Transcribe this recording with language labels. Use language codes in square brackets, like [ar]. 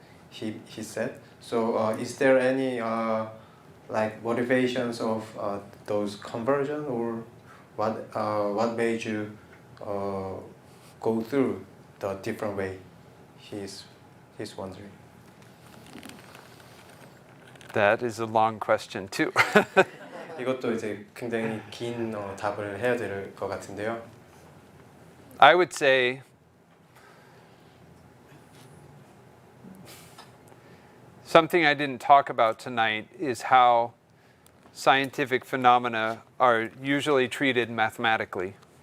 [en] He said. So is there any like motivations of those conversion, or what made you go through the different way? He's wondering. That is a long question too. [ko] 이것도 이제 굉장히 긴 답을 해야 될 것 같은데요. [en] I would say something I didn't talk about tonight is how scientific phenomena are usually treated mathematically.